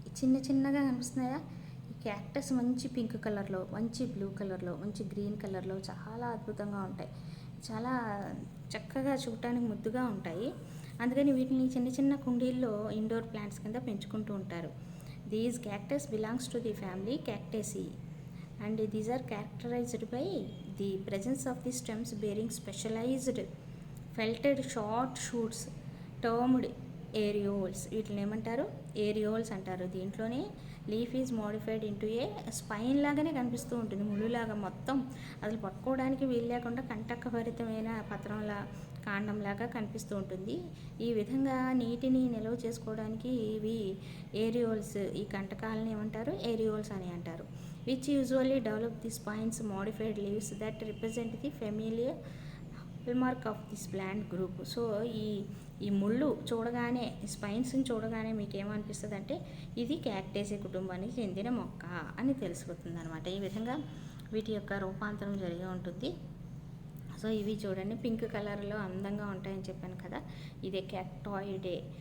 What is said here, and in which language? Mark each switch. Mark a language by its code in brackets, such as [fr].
[te] చిన్న చిన్నగా కనిపిస్తున్నాయా? ఈ క్యాక్టస్ మంచి పింక్ కలర్లో, మంచి బ్లూ కలర్లో, మంచి గ్రీన్ కలర్లో చాలా అద్భుతంగా ఉంటాయి. చాలా చక్కగా చూడటానికి ముద్దుగా ఉంటాయి. అందుకని వీటిని చిన్న చిన్న కుండీల్లో ఇండోర్ ప్లాంట్స్ కింద పెంచుకుంటూ ఉంటారు. [en] These cactus belongs to the family Cactaceae and these are characterized by the presence of the stems bearing specialized felted short shoots termed areoles. [te] వీటిని ఏమంటారు? ఏరియోల్స్ అంటారు. దీంట్లోనే [en] leaf is modified into a spine [te] లాగానే కనిపిస్తూ ఉంటుంది, ముళ్ళులాగా. మొత్తం అసలు పట్టుకోవడానికి వీలు లేకుండా కంటకభరితమైన పత్రంలా, కాండంలాగా కనిపిస్తూ ఉంటుంది. ఈ విధంగా నీటిని నిల్వ చేసుకోవడానికి ఇవి ఏరియోల్స్, ఈ కంటకాలని ఏమంటారు? ఏరియోల్స్ అని అంటారు. [en] which usually develop the spines modified leaves that represent the familiar hallmark of this plant group. [te] So ఈ ముళ్ళు చూడగానే, స్పైన్స్ని చూడగానే మీకు ఏమనిపిస్తుంది అంటే ఇది క్యాక్టేసీ కుటుంబానికి చెందిన మొక్క అని తెలిసిపోతుంది అనమాట. ఈ విధంగా వీటి యొక్క రూపాంతరం జరిగి ఉంటుంది. సో ఇవి చూడండి, పింక్ కలర్లో అందంగా ఉంటాయని చెప్పాను కదా, ఇదే క్యాక్టాయిడే.